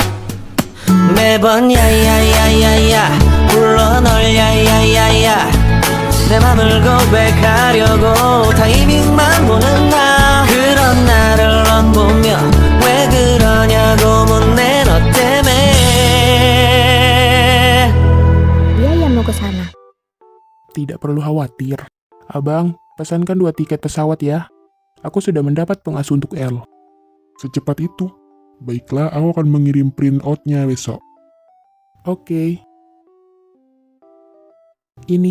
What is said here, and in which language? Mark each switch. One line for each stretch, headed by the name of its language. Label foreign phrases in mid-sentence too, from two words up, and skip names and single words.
Korean: 매번 야야야야야 불러 널 야야야야. 내 맘을 고백하려고 타이밍만 보는 나. 그런 나를 넌 보며 왜 그러냐고 묻네 너 때문에.
Indonesian: Dia yang mau ke sana. Tidak perlu khawatir. Abang, pesankan 2 tiket pesawat ya. Aku sudah mendapat pengasuh untuk L. Secepat itu? Baiklah, aku akan mengirim
English: print out-
Indonesian: nya besok. Oke. Ini,